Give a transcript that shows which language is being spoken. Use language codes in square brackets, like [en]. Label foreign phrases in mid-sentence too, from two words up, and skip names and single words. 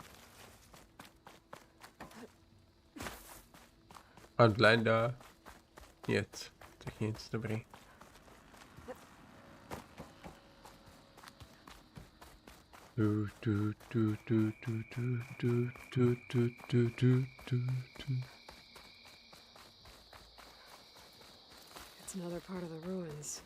[cs] Outlander. Nic. Tak nic, dobrý. [en] It's another part of the ruins.